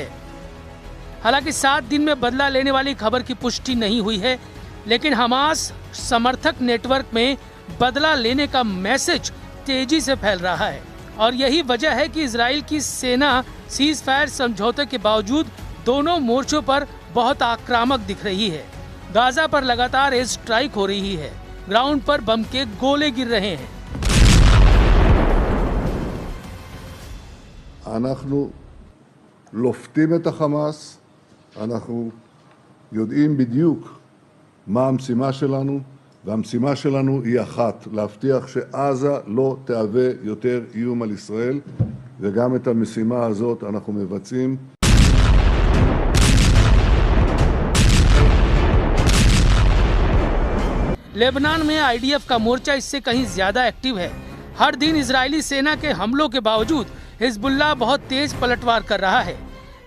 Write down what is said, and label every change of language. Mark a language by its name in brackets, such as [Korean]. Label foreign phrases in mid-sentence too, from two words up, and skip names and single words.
[Hindi] हालांकि 7 दिन में बदला लेने वाली खबर की पुष्टि नहीं हुई है, लेकिन हमास समर्थक नेटवर्क में बदला लेने का मैसेज तेजी से फैल रहा है और यही वजह है कि इजराइल की सेना [English] cease fire [Hindi] समझौते के बावजूद दोनों मोर्चों पर बहुत आक्रामक दिख रही है। गाजा पर लगातार [English] air strike [Hindi] हो रही है, ग्राउंड पर बम के गोले गिर रहे हैं। [Hebrew] אנחנו לופתים את החמאס, אנחנו יודעים בדיוק מה המשימה שלנו, והמשימה שלנו היא אחת, להבטיח שעזה לא תהווה יותר איום על ישראל, וגם את המשימה הזאת אנחנו מבצעים. [Hindi] लेबनान में आईडीएफ का मोर्चा इससे कहीं ज्यादा एक्टिव है। हर दिन इजरायली सेना के हमलों के बावजूद हिजबुल्लाह बहुत तेज पलटवार कर रहा है।